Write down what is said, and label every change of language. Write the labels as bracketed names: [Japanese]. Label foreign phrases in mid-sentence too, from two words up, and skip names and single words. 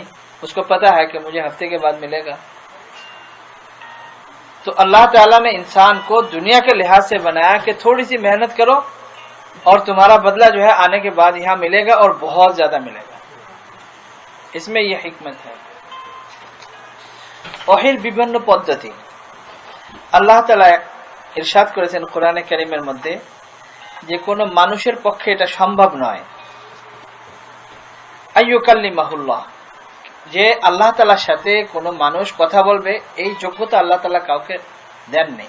[Urdu] اس کو پتا ہے کہ مجھے ہفتے کے بعد ملے گا. تو اللہ تعالیٰ نے انسان کو دنیا کے لحاظ سے بنایا کہ تھوڑی سی محنت کرو اور تمہارا بدلہ جو ہے آنے کے بعد یہاں ملے گا اور بہت زیادہ ملے گا. اس میں یہ حکمت ہے. [Bangla] ওহির বিভিন্ন পদ্ধতি আল্লাহ তাআলা ইরশাদ করেছেন কোরআনে কারীমের মধ্যে যে কোনো মানুষের পক্ষে এটা সম্ভব নয় আইয়ুকাল্লিমাহুল্লাহ, যে আল্লাহ তাআলার সাথে কোনো মানুষ কথা বলবে এই যোগ্যতা আল্লাহ তাআলা কাউকে দেন নেই.